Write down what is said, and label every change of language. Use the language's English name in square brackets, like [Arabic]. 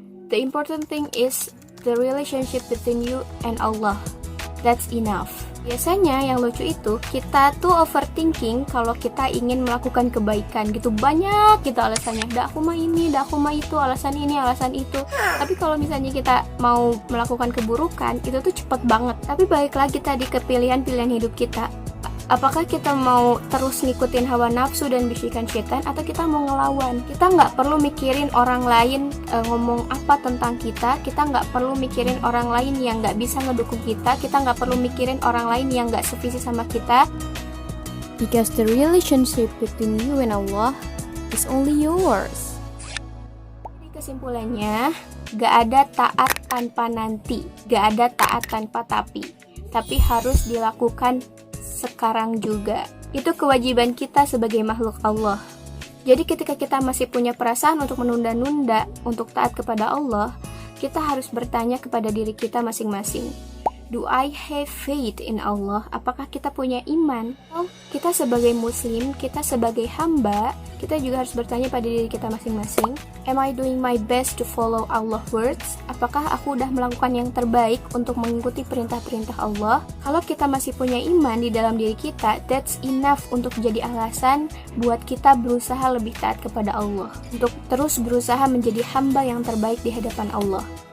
[English] The important thing is the relationship between you and Allah. That's enough. [Indonesian] Biasanya yang lucu itu kita tuh overthinking kalau kita ingin melakukan kebaikan gitu, banyak gitu alasannya, dah aku mah ini, dah aku mah itu, alasan ini, alasan itu. Tapi kalau misalnya kita mau melakukan keburukan itu tuh cepet banget. Tapi balik lagi tadi ke pilihan-pilihan hidup kita, Apakah kita mau terus ngikutin hawa nafsu dan bisikan setan, atau kita mau ngelawan? Kita nggak perlu mikirin orang lain ngomong apa tentang kita. Kita nggak perlu mikirin orang lain yang nggak bisa ngedukung kita. Kita nggak perlu mikirin orang lain yang nggak sevisi sama kita. [English] Because the relationship between you and Allah is only yours. [Indonesian] Jadi kesimpulannya, gak ada taat tanpa nanti, gak ada taat tanpa tapi harus dilakukan sekarang juga. Itu kewajiban kita sebagai makhluk Allah. Jadi ketika kita masih punya perasaan untuk menunda-nunda untuk taat kepada Allah, kita harus bertanya kepada diri kita masing-masing. [English] Do I have faith in Allah? [Indonesian] Apakah kita punya iman? Kita sebagai muslim, kita sebagai hamba, kita juga harus bertanya pada diri kita masing-masing. [English] Am I doing my best to follow Allah's words? [Indonesian] Apakah aku udah melakukan yang terbaik untuk mengikuti perintah-perintah Allah? Kalau kita masih punya iman di dalam diri kita, [English] that's enough [Indonesian] untuk jadi alasan buat kita berusaha lebih taat kepada Allah, untuk terus berusaha menjadi hamba yang terbaik di hadapan Allah.